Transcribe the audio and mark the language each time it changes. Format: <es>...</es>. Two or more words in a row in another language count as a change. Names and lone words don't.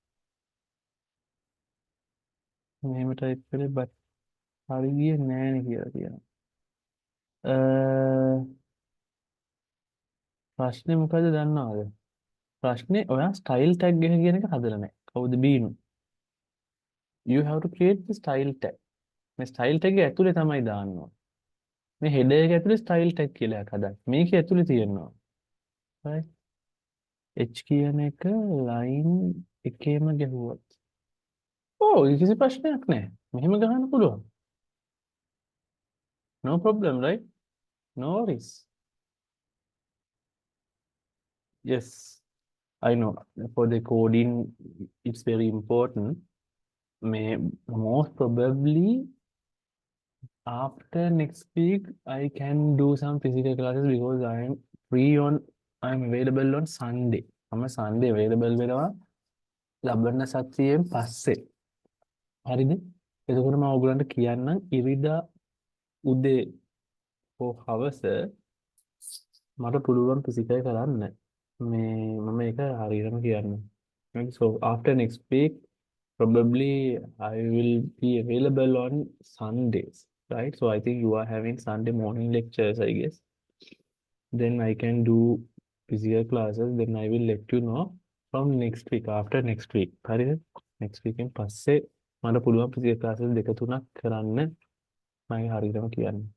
<en>Name type</en> <si>කළේ but හරි ගියේ නෑනේ කියලා කියනවා. ප්‍රශ්නේ මොකද දන්නවද? ප්‍රශ්නේ ඔයා</si> <en>style tag</en> <si>එක කියන එක හදලා නැහැ. කවුද බීනු?</si> <en>You have to create the style tag.</en> <si>මේ</si> <en>style tag</en> <si>එක ඇතුලේ තමයි දාන්න ඕනේ. මේ header එක ඇතුලේ</si> <en>style tag</en> <si>කියලා එකක් හදන්න. මේකේ ඇතුලේ තියෙනවා. right? H කියන එක line එකේම ගැහුවොත්. ඕ කිසි ප්‍රශ්නයක් නැහැ. මෙහෙම ගහන්න පුළුවන්.</si> <en>No problem, right? No worries. Yes, I know. For the coding, it's very important. May most probably after next week, I can do some physical classes because I'm available on Sunday. I'm a Sunday available</en> <si>වෙනවා ලබන සතියෙන් පස්සේ. හරිද? එතකොට මම ඔයගලන්ට කියන්නම් ඉරිදා උදේ හෝ හවස මට පුළුවන් physical කරන්න. මම ඒක හරියටම කියන්නම්.</si> <en>So after next week, probably I will be available on Sundays, right? So I think you are having Sunday morning lectures, I guess. Then I can do physical classes. Then I will let you know from next week, after next week.</en> <si>හරිද?</si> <en>Next week in</en> <si>පස්සේ මට පුළුවන්</si> <en>physical classes</en> <si>දෙක තුනක් කරන්න මම හරියටම කියන්න.</si>